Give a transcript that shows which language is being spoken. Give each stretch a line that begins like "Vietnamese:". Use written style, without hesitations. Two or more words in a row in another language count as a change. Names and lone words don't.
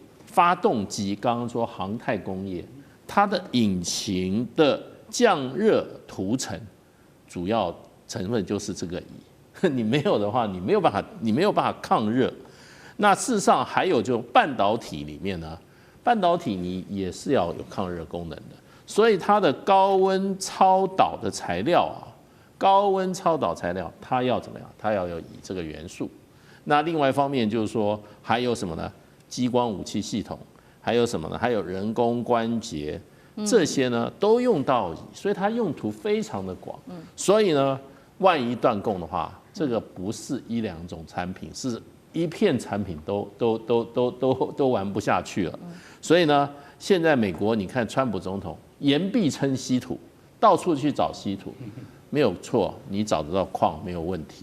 Chinese: 發動機剛剛說航太工業，它的引擎的降熱塗層，主要成分就是這個鋰。你沒有的話，你沒有辦法抗熱。那事實上還有就半導體裡面呢，半導體你也是要有抗熱功能的，所以它的高温超导的材料它要怎麼樣？它要有鋰這個元素。那另外一方面就是說還有什麼呢？激光武器系統，還有什麼呢？還有人工關節，這些呢都用到鋰，所以它用途非常的廣。所以呢，萬一斷供的話，這個不是1-2種產品，是一片產品都玩不下去了。所以呢，現在美國你看川普總統言必稱稀土，到處去找稀土， 沒有錯，你找得到礦沒有問題。